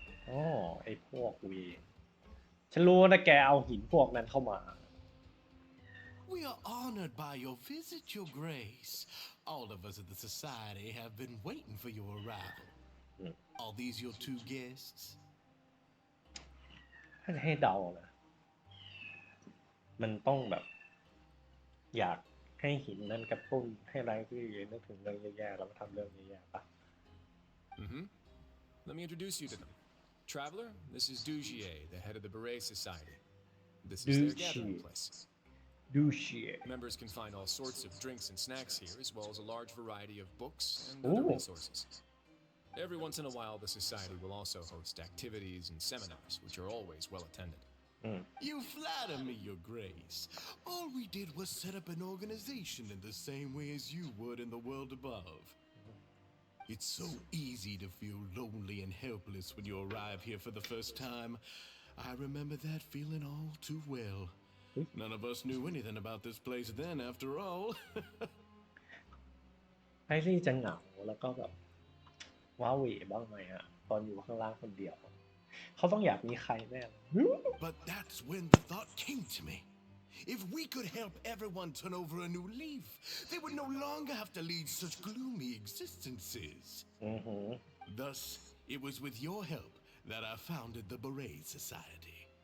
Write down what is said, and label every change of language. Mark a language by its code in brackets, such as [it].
[th] อ๋อไอพวกเวฉันรู้นะแกเอาหินพวกนั้นเข้ามา [en] We are honored by your visit, Your Grace. All of us at the Society have been waiting for your arrival. Are these your two guests? [th] ถ้าจะให้เดานะมันต้องแบบ อยากให้หินนั้นกระตุ้นให้ไรที่นึกถึงเรื่องแย่ๆแล้วมาทำเรื่องแย่ๆปะ [en] Let me introduce you to them. Traveler, this is Dugier, the head of the Beret Society. This is their gathering place. [th] ดูเชีย [en] Members can find all sorts of drinks and snacks here, as well as a large variety of books and other resources. Every once in a while, the Society will also host activities and seminars, which are always well attended. You flatter me, Your Grace. All we did was set up an organization in the same way as you would in the world above. It's so easy to feel lonely and helpless when you arrive here for the first time. I remember that feeling all too well. None of us knew anything about this place then, after all. [th] ไอซี่จะเหงาแล้วก็แบบว้าเหวบ้างไหมฮะตอนอยู่ข้างล่างคนเดียวเขาต้องอยากมีใครแน่ [en] But that's when the thought came to me. If we could help everyone turn over a new leaf, they would no longer have to lead such gloomy existences. Thus, it was with your help that I founded the Beret Society.